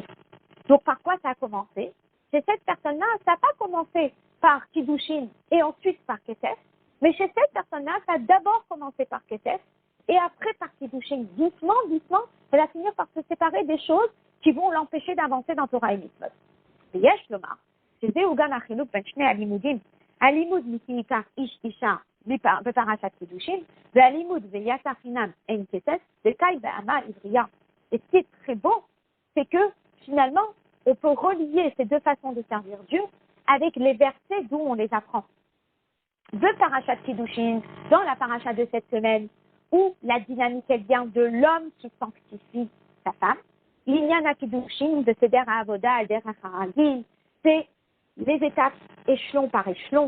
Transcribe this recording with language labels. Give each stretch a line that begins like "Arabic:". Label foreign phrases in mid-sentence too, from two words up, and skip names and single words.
French: Donc, par quoi ça a commencé? Chez cette personne-là, ça n'a pas commencé par Kiddushin et ensuite par Kesef, mais chez cette personne-là, ça a d'abord commencé par Kesef et après par Kiddushin. Doucement, doucement, elle va finir par se séparer des choses qui vont l'empêcher d'avancer dans Torah et Mitzvot.
Hebrew: ויש לומר, שזהו גם החילוק בין שני הלימודים, הלימוד מכי איש אישה בפרשת קידושין, והלימוד ויצא חינם אין כסף, וקאי באמה עברייה.
French: Et ce qui est très beau, c'est que finalement, on peut relier ces deux façons de servir Dieu avec les versets d'où on les apprend. De Parashat Kiddushin, dans la paracha de cette semaine, où la dynamique elle vient de l'homme qui sanctifie sa femme,
Hebrew: לענין קידושין de סדר עבודה על דרך הרגיל,
French: c'est les étapes échelon par échelon.